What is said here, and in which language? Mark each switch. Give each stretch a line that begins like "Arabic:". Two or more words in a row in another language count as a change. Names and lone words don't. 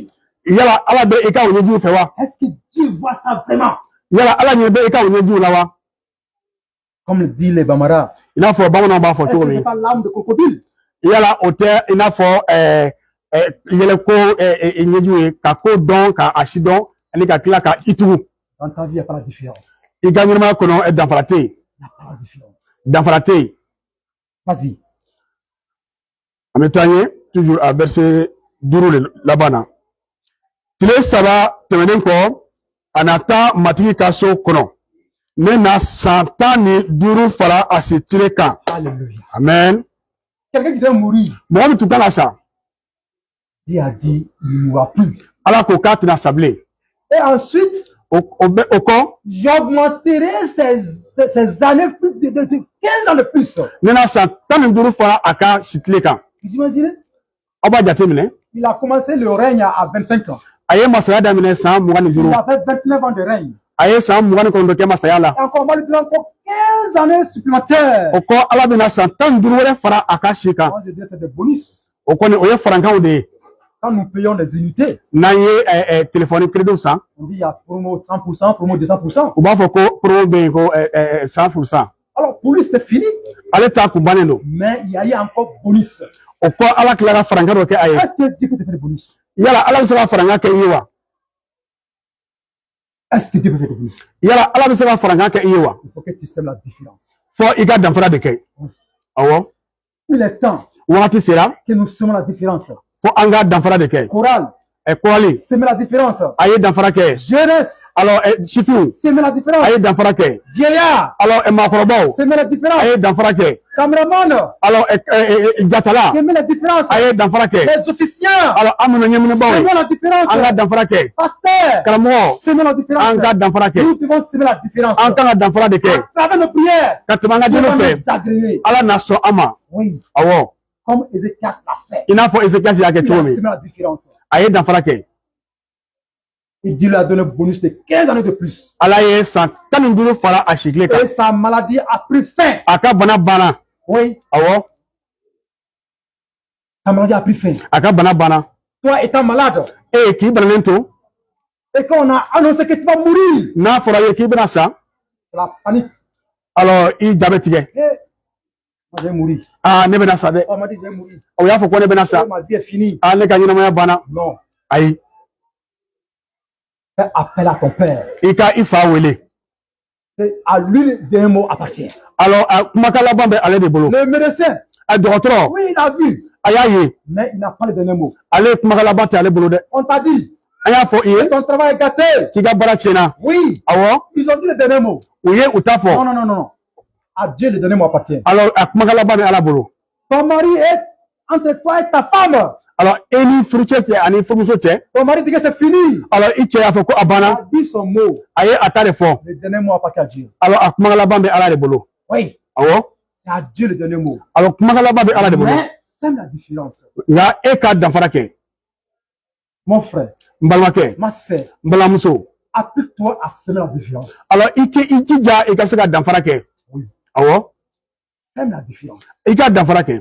Bambara: Yala Ala bɛ i ka o ɲɛjiw fɛ wa?
French: Est-ce que Dieu voit ça vraiment?
Bambara: Yala Ala ɲɛ bɛ i ka o ɲɛjiw la wa?
French: Comme le dit les Bambara.
Bambara: I n'a fɔ bamananw b'a fɔ
French: Est-ce
Bambara: cogo
French: que ce
Bambara: min.
French: n'est pas l'âme de crocodile?
Bambara: Yala o tɛ i n'a fɔ yɛlɛko ɲɛjiw ye ka ko dɔn ka a si dɔn ani ka tila ka i tugu.
French: Dans ta vie, il n'y a pas la différence.
Bambara: I ka ɲɛnamaya kɔnɔ danfara tɛ yen.
French: Il n'y a pas la différence.
Bambara: Danfara tɛ yen.
French: Vas-y.
Bambara: An bɛ taa ɲɛ toujours a verset 5 de laban na. Tile 3 tɛmɛnen kɔ a na taa matigi ka so kɔnɔ. Ne na san 15 fara a si tile kan. Alléluia. Amen.
French: Quelqu'un qui doit mourir,
Bambara: Mɔgɔ min tun kan ka sa.
French: Dieu a dit, il ne mourra plus.
Bambara: Ala ko k'a tɛna sa bilen.
French: Et ensuite,
Bambara: O kɔ
French: j'augmenterai ces années plus de 15 ans de plus.
Bambara: ne na san 15 fara a ka si tile kan.
French: Vous imaginez?
Bambara: Aw b'a jate minɛ.
French: Il a commencé le règne à 25 ans.
Bambara: A ye masaya daminɛ san 25.
French: Il a fait 29 ans de règne.
Bambara: A ye san 29 kɛ masaya la.
French: Et encore, on va lui donner encore 15 années supplémentaires.
Bambara: O kɔ Ala bɛna san 15 wɛrɛ fara a ka si kan.
French: Moi, je dis c'est des bonus.
Bambara: O kɔni o ye farankanw de ye.
French: Quand nous payons des unités,
Bambara: N'an ye
French: téléphone crédit
Bambara: san.
French: on dit il y a promo 100%, promo 200%.
Bambara: U b'a fɔ ko promo bɛ yen ko 100%.
French: Alors pour lui, c'était fini.
Bambara: Ale ta kun bannen don.
French: Mais il y a eu encore bonus.
Bambara: O kɔ Ala tilara farankan dɔ kɛ a ye.
French: Est-ce que Dieu peut te faire des bonus?
Bambara: Yala Ala bɛ se ka farankan kɛ i ye wa?
French: Est-ce que Dieu peut faire des bonus?
Bambara: Yala Ala bɛ se ka farankan kɛ i ye wa?
French: Il faut que tu sèmes la différence.
Bambara: Fɔ i ka danfara de kɛ. Awɔ.
French: Il est temps
Bambara: Wagati sera
French: que nous semons la différence.
Bambara: fɔ an ka danfara de kɛ.
French: Chorale,
Bambara: Kɔrɔlen
French: semer la différence.
Bambara: a ye danfara kɛ.
French: Jeunesse,
Bambara: Alors sifinw
French: semer la
Bambara: a
French: différence.
Bambara: ye danfara kɛ.
French: Vieillard,
Bambara: Alors maakɔrɔbaw
French: semer la
Bambara: a
French: différence.
Bambara: ye danfara kɛ.
French: Caméraman,
Bambara: Alors jatala
French: semer la différence.
Bambara: a ye danfara kɛ.
French: Les officiers,
Bambara: Alors an minnu ɲɛminibaw ye
French: semer la différence.
Bambara: an ka danfara kɛ.
French: Pasteur,
Bambara: Karamɔgɔ
French: semer la différence.
Bambara: an ka danfara kɛ.
French: Nous devons semer la différence.
Bambara: An kan ka danfara de kɛ.
French: À travers nos prières,
Bambara: Ka tɛmɛ an ka
French: Dieu va
Bambara: deni fɛ.
French: nous agréer.
Bambara: Ala na sɔn an ma.
French: Oui,
Bambara: Awɔ.
French: comme Ézéchias l'a fait.
Bambara: I n'a fɔ Ezekias y'a kɛ
French: Il a
Bambara: cogo min.
French: semé la différence.
Bambara: A ye danfara kɛ.
French: Et Dieu lui a donné un bonus de 15 années de plus.
Bambara: Ala ye san 15 fara a si tile kan.
French: Et sa maladie a pris fin.
Bambara: A ka bana banna.
French: Oui,
Bambara: Awɔ.
French: sa maladie a pris fin.
Bambara: A ka bana banna.
French: Toi étant malade,
Bambara: K'i bananen to.
French: et qu'on a annoncé que tu vas mourir,
Bambara: N'a fɔra i ye k'i bɛna sa.
French: c'est la panique.
Bambara: Alors i ja bɛ tigɛ.
French: Eh, moi je vais mourir.
Bambara: Ne bɛna sa dɛ.
French: On m'a dit je vais mourir.
Bambara: O y'a fɔ ko ne bɛna sa.
French: Ma vie est finie.
Bambara: Ne ka ɲɛnamaya banna.
French: Non.
Bambara: Ayi.
French: Fais appel à ton père.
Bambara: I ka i fa wele.
French: C'est à lui d'un mot appartient.
Bambara: Alors kumakan laban bɛ ale de bolo.
French: Le médecin,
Bambara: A dɔgɔtɔrɔ
French: oui, il a vu,
Bambara: a y'a ye.
French: mais il n'a pas le dernier mot.
Bambara: Ale kumakan laban tɛ ale bolo dɛ.
French: On t'a dit,
Bambara: An y'a fɔ i ye
French: ton travail est gâté.
Bambara: k'i ka baara tiɲɛna.
French: Oui,
Bambara: Awɔ.
French: ils ont dit le dernier mot.
Bambara: U ye u ta
French: Non,
Bambara: fɔ.
French: non, non, non. À Dieu le dernier mot appartient.
Bambara: Alors a kumakan laban bɛ ala bolo.
French: Ton mari est entre toi et ta femme.
Bambara: Alors e ni furucɛ cɛ ani furumuso cɛ.
French: Ton mari dit que c'est fini.
Bambara: Alors i cɛ y'a fɔ ko a
French: Il
Bambara: banna.
French: a dit son mot.
Bambara: A ye a ta de fɔ.
French: Le dernier mot appartient à Dieu.
Bambara: Alors a kumakan laban bɛ ala de bolo.
French: Oui,
Bambara: Awɔ.
French: c'est à Dieu le dernier mot.
Bambara: Alors kumakan laban bɛ ala de bolo.
French: Mais c'est la différence.
Bambara: Nka e ka danfara kɛ.
French: Mon frère,
Bambara: N balimakɛ,
French: ma sœur,
Bambara: n balimamuso.
French: applique-toi à semer la différence.
Bambara: Alors i jija i ka se ka danfara kɛ.
French: Oui,
Bambara: Awɔ.
French: sème la différence.
Bambara: I ka danfara kɛ.